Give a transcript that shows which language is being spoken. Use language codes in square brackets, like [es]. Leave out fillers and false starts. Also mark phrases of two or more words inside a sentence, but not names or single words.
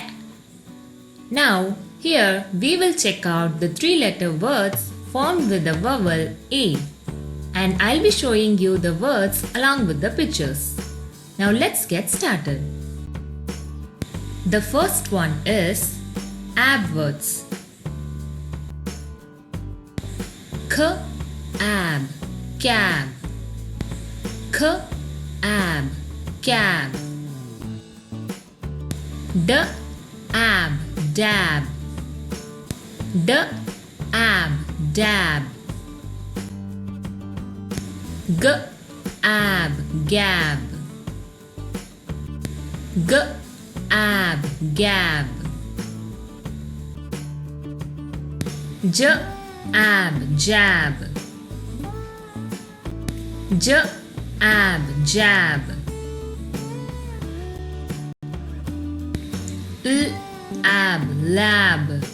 [en] Now here we will check out the three-letter words formed with the vowel A, and I'll be showing you the words along with the pictures. Now let's get started. The first one is ab words. K, ab, cab. K, ab, cab. D, ab, dab. D, ab, dab. G, ab, gab. G, ab, gab. J, ab, jab. J, ab, jab. L, ab, lab.